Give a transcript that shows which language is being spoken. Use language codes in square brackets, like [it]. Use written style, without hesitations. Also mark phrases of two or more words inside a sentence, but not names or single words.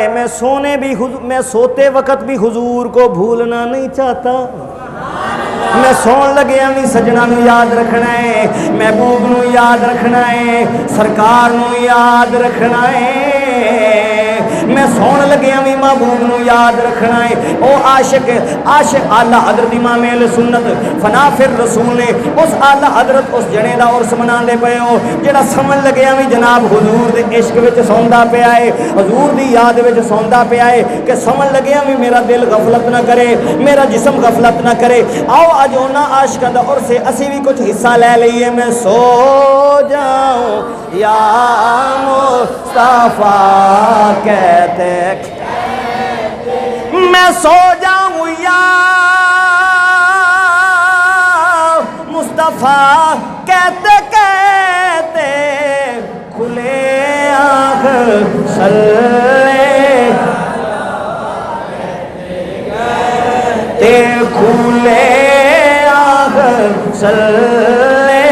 [ur] میں سوتے وقت بھی حضور کو بھولنا نہیں چاہتا، [pa] میں سون لگے ہمیں سجنا نو یاد رکھنا ہے، محبوب نو یاد رکھنا ہے، سرکار نو یاد رکھنا ہے، میں سون لگے ہمیں محبوب نو یاد رکھنا ہے۔ او عاشق اعلیٰ حضرت امام اہل سنت فنا فر رسول نے اس اعلیٰ حضرت اس جنے دا عرس مناندے پئے ہو جڑا سمجھ لگے ہمیں جناب حضور دے عشق وچ سوندا پیا ہے، حضور دی یاد وچ سوندا پیا ہے، کہ سمجھ لگے ہمیں میرا دل غفلت نہ کرے، میرا جسم غفلت نہ کرے۔ آؤ اج انہاں عاشقاں دا عرس ہے، اسی بھی کچھ حصہ لے لئیے۔ [ur] میں سو جاؤں یا مصطفیٰ کہتے، میں سو جاؤں یا مصطفیٰ کہتے کہتے کھلے آنکھ سلے تے کھلے آنکھ سلے۔